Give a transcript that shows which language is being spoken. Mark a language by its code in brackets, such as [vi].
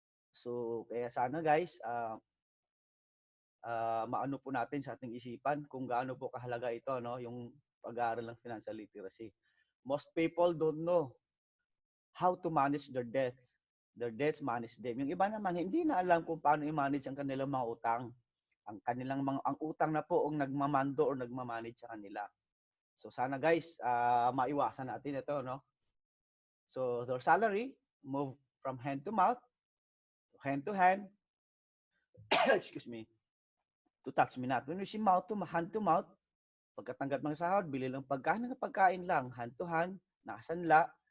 [tl] So, kaya sana guys, maano po natin sa ating isipan kung gaano po kahalaga ito, no, yung pag-aaral ng financial literacy. [en] Most people don't know how to manage their debts. Their debts manage them. [tl] Yung iba naman hindi na alam kung paano i-manage ang kanilang mga utang. Ang utang na po ang nagmamando or nagmamanage sa kanila. So sana guys, maiwasan natin ito, no? [en] So their salary move from hand to mouth, to hand to hand, excuse me, to touch me not. When we see mouth to hand to mouth, [tl] pagkatanggap ng sahod, bili lang pagkain lang, [en] hand to hand, nakasanla.